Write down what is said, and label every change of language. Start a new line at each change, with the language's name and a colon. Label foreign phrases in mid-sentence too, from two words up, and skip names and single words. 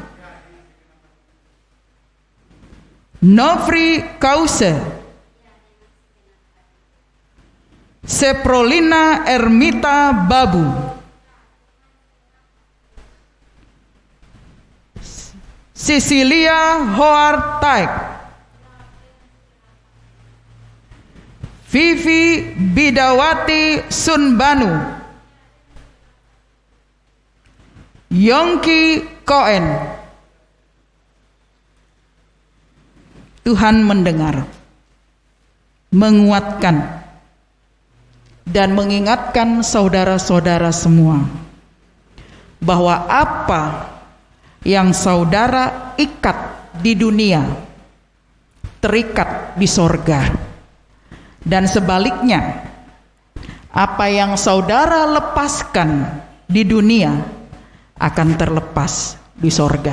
Indonesian: Novri Kause, Seprolina Ermita Babu, Cecilia Hoar Taek, Vivi Bidawati Sunbanu, Yongki Koen. Tuhan mendengar, menguatkan, dan mengingatkan saudara-saudara semua bahwa apa yang saudara ikat di dunia terikat di sorga, dan sebaliknya apa yang saudara lepaskan di dunia akan terlepas di sorga.